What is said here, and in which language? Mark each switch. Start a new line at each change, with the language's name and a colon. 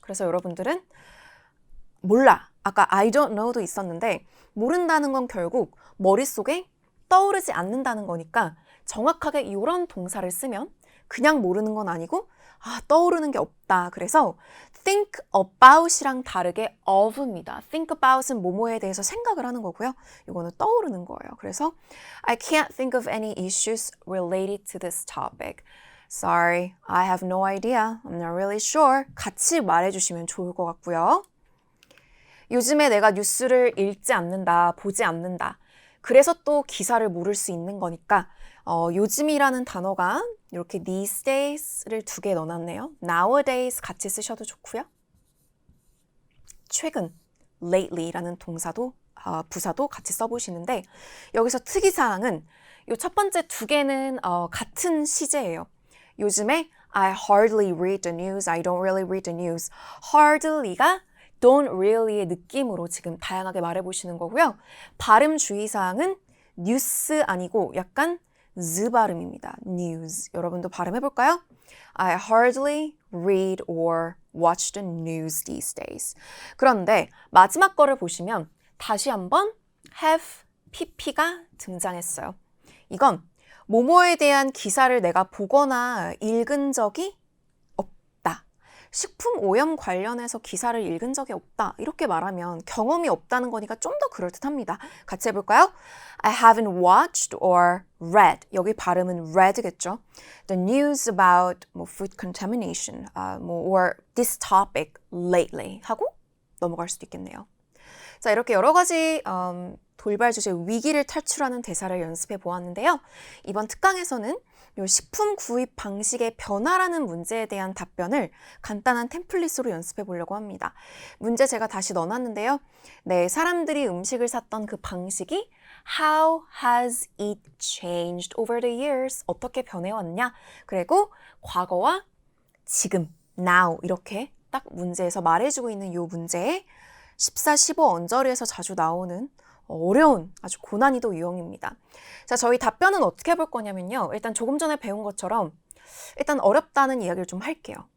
Korean: 그래서 여러분들은 몰라. 아까
English: I don't know
Korean: 도 있었는데 모른다는 건 결국 머릿속에 떠오르지 않는다는 거니까 정확하게 이런 동사를 쓰면 그냥 모르는 건 아니고 떠오르는 게 없다. 그래서 think about이랑 다르게 of입니다. think about은 뭐뭐에 대해서 생각을 하는 거고요. 이거는 떠오르는 거예요. 그래서
English: I can't think of any issues related to this topic. Sorry, I have no idea. I'm not really sure.
Korean: 같이 말해주시면 좋을 것 같고요. 요즘에 내가 뉴스를 읽지 않는다, 보지 않는다. 그래서 또 기사를 모를 수 있는 거니까 요즘이라는 단어가 이렇게
English: these days
Korean: 를 두 개 넣어놨네요. nowadays 같이 쓰셔도 좋고요. 최근, lately라는 동사도 부사도 같이 써보시는데 여기서 특이사항은 이 첫 번째 두 개는 같은 시제예요. 요즘에
English: I hardly read the news, I don't really read the news.
Korean: hardly가 don't really의 느낌으로 지금 다양하게 말해보시는 거고요. 발음 주의사항은 뉴스 아니고 약간 z 발음입니다.
English: news.
Korean: 여러분도 발음해볼까요?
English: I hardly read or watch the news these days.
Korean: 그런데 마지막 거를 보시면 다시 한번 have, pp가 등장했어요. 이건 뭐뭐에 대한 기사를 내가 보거나 읽은 적이 없다. 식품 오염 관련해서 기사를 읽은 적이 없다. 이렇게 말하면 경험이 없다는 거니까 좀 더 그럴듯합니다. 같이 해볼까요?
English: I haven't watched or read.
Korean: 여기 발음은 read겠죠.
English: The news about food contamination or this topic lately
Korean: 하고 넘어갈 수도 있겠네요. 자, 이렇게 여러 가지 돌발 주제 위기를 탈출하는 대사를 연습해 보았는데요. 이번 특강에서는 이 식품 구입 방식의 변화라는 문제에 대한 답변을 간단한 템플릿으로 연습해 보려고 합니다. 문제 제가 다시 넣어놨는데요. 네, 사람들이 음식을 샀던 그 방식이
English: How has it changed over the years?
Korean: 어떻게 변해왔냐? 그리고 과거와 지금, now 이렇게 딱 문제에서 말해주고 있는 이 문제에 14, 15 언저리에서 자주 나오는 어려운 아주 고난이도 유형입니다. 자, 저희 답변은 어떻게 해볼 거냐면요. 일단 조금 전에 배운 것처럼 일단 어렵다는 이야기를 좀 할게요.